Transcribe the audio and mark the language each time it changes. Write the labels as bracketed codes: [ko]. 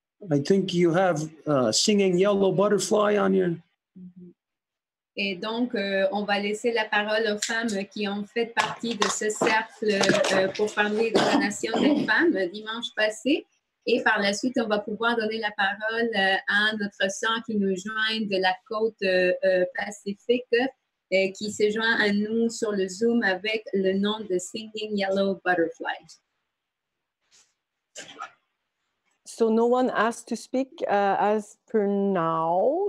[en] I think you have Singing Yellow Butterfly on your... [fr] Et donc, on va laisser la parole aux femmes qui ont fait partie de ce cercle pour parler de la nation des femmes dimanche passé. Et par la suite, on va pouvoir donner la parole à notre sœur qui nous joint de la côte Pacifique, qui se joint à nous sur le Zoom avec le nom de Singing Yellow Butterfly. [en] So no one asked to speak as per now.